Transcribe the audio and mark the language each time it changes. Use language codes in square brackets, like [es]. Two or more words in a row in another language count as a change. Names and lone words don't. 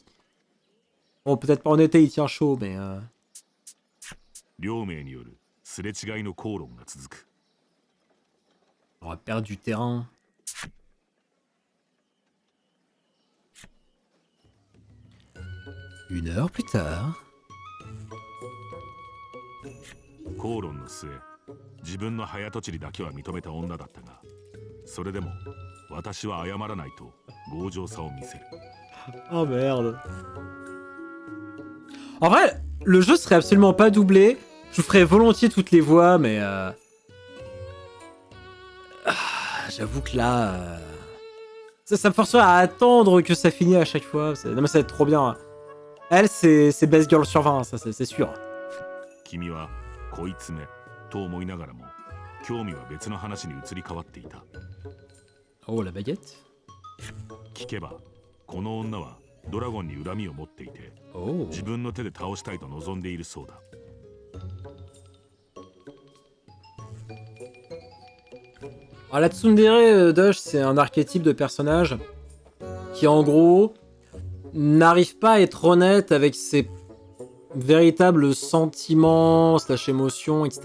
[fr] Bon peut-être pas en été, il tient chaud mais... [ja] 両名によるすれ違いの口論が続く。 [fr] On va perdre du terrain. Une heure plus tard. [ja] 口論の末、自分の早とちりだけは認めた女だったが、それでも私は謝らないと強情さを見せる。 [fr] Oh merde. En vrai, le jeu serait absolument pas doublé. Je vous ferais volontiers toutes les voix, mais... J'avoue que là... Ça me forcerait à attendre que ça finisse à chaque fois. Non mais ça va être trop bien. Elle, c'est [en] Best Girl [fr] sur 20, ça c'est sûr. [ja] 君はこいつめと思いながらも、興味は別の話に移り変わっていた。 [fr] Oh, la baguette. [ja] 聞けば、この女はドラゴンに恨みを持っていて、 [fr] Oh. [ja] 自分の手で倒したいと望んでいるそうだ。 [fr] Alors, la tsundere Doge, c'est un archétype de personnage qui, en gros, n'arrive pas à être honnête avec ses véritables sentiments, slash émotions, etc.